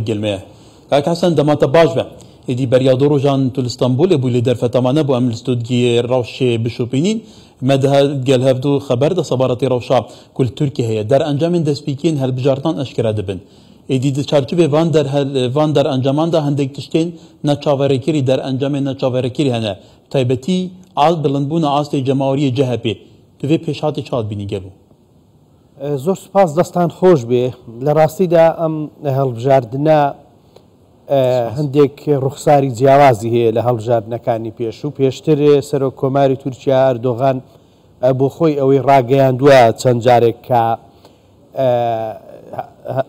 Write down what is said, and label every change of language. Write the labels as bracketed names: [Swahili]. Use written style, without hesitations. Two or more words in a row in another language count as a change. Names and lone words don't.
[Kurdish] gelmeye kak Hesen dema te baş be êdî beriya do rojan tu li Stenbolê bû lê derfetamane bû em li studiyê Rewşê bişopînîn me di gel hevdû xeber de sebaretê Rewşa ku li Tirkiye heye derencamên destpêkiyên helbijartan eşkere dibin êdî di çarçûvê van derencaman da hindek tiştên neçaverekirî derencamên neçaverekirî hene taybetî bilindbûna astê cemawariyê CHP tu vê pêşhatê çi bînî gebû [Central Kurdish] زۆر سوپاس دەستان خۆش بێ لە ڕاستیدا ئەم هەڵبژاردنە هەندێک ڕوخساری جیاوازی هەیە لە هەڵبژاردنەکانی پێش و پێشتر سەرۆک کۆماری تورکیا ئەردۆغان بۆ خۆی ئەوەی ڕاگەیاندووە چەند جارێک کە